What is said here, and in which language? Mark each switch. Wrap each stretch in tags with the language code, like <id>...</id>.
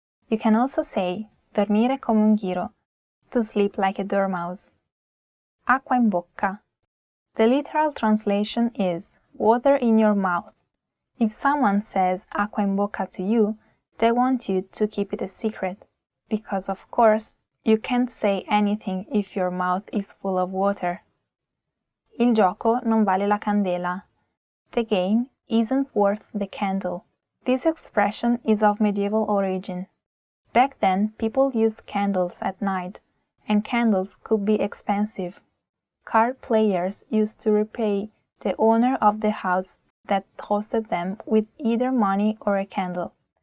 <en>You can also say</en> <it>dormire come un ghiro,</it> <en>to sleep like a dormouse.</en> <it>Acqua in bocca.</it> <en>The literal translation is water in your mouth. If someone says</en> <it>acqua in bocca</it> <en>to you, they want you to keep it a secret, because of course, you can't say anything if your mouth is full of water.</en> <it>Il gioco non vale la candela.</it> <en>The game isn't worth the candle. This expression is of medieval origin. Back then, people used candles at night, and candles could be expensive. Card players used to repay the owner of the house that hosted them with either money or a candle.</en>